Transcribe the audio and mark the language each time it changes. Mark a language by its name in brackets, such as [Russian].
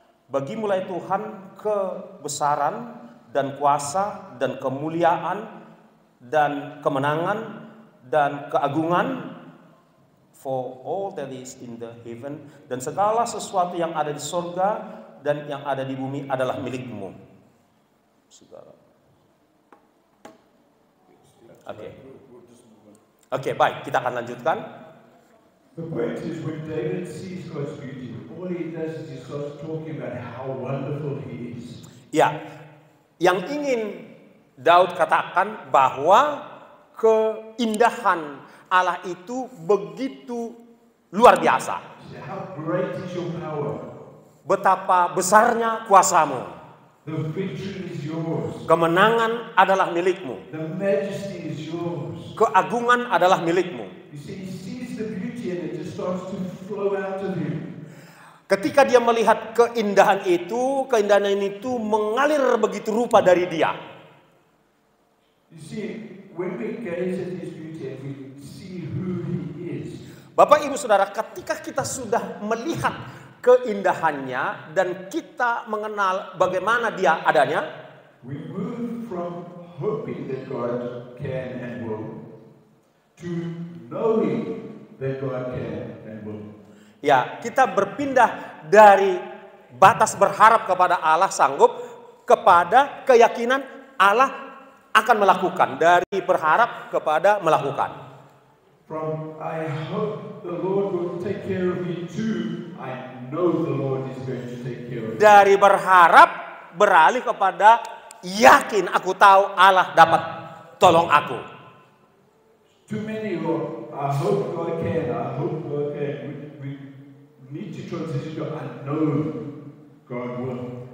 [Indonesian] Bagi mulai Tuhan kebesaran dan kuasa dan kemuliaan dan kemenangan dan keagungan, [English] for all that is in the heaven, [Indonesian] dan segala sesuatu yang ada di sorga dan yang ada di bumi adalah milikmu." Segala. Oke, baik, kita akan lanjutkan. [English] The point is, when David sees God's beauty, all he does is he starts talking about how wonderful he is. [Indonesian] Ya, yang ingin Daud katakan bahwa keindahan Allah itu begitu luar biasa. [English] How great is your power? [Indonesian] Betapa besarnya kuasamu. [English] The victory is yours. [Indonesian] Kemenangan adalah milikmu. [English] The majesty is yours. [Indonesian] Keagungan adalah milikmu. [English] You see, he sees the beauty and it just starts to flow out of him. [Indonesian] Ketika dia melihat keindahan itu mengalir begitu rupa dari dia. [English] You see, when we gaze at his beauty and we see who he is, [Indonesian] Bapak Ibu Saudara, ketika kita sudah melihat keindahannya dan kita mengenal bagaimana dia adanya, [English] we move from hoping that God can and will to knowing that God can and will. [Indonesian] ya, kita berpindah dari batas berharap kepada Allah sanggup kepada keyakinan Allah akan melakukan, dari berharap kepada melakukan. [English] From I hope the Lord will take care of me to I know the Lord is going to take care of me. [Indonesian] Dari berharap beralih kepada yakin, aku tahu Allah dapat tolong aku. [English] Too many are, I hope God can, I hope God can. We need to transition to I know God will.